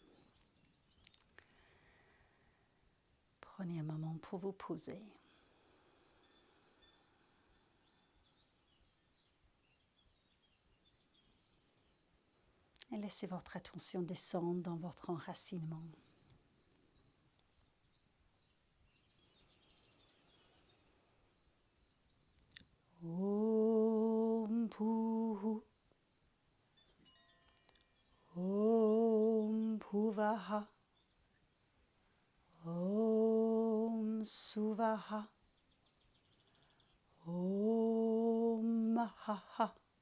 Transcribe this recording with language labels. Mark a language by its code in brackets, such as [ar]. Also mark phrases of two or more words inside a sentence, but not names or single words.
[fr] Prenez un moment pour vous poser. Et laissez votre attention descendre dans votre enracinement. [sa] ॐ भूः ॐ भुवः ॐ सुवः ॐ महः